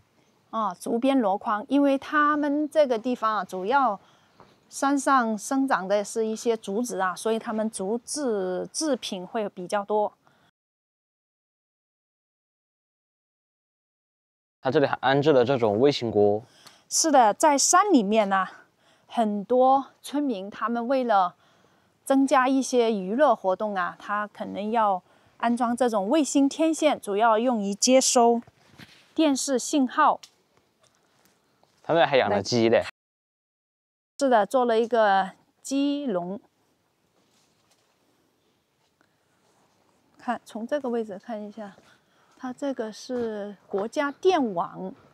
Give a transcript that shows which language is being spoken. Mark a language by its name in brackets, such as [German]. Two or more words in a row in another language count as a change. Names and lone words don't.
[Chinese] 啊，竹編籮筐，因為他們這個地方啊，主要山上生長的是一些竹子啊，所以他們竹制製品會比較多。他這裡還安置了這種微型鍋。是的，在山裡面呢，很多村民他們為了增加一些娛樂活動啊，他可能要安裝這種衛星天線，主要用於接收電視信號。他們還養了雞嘞。是的，做了一個雞籠。看，從這個位置看一下，它這個是國家電網。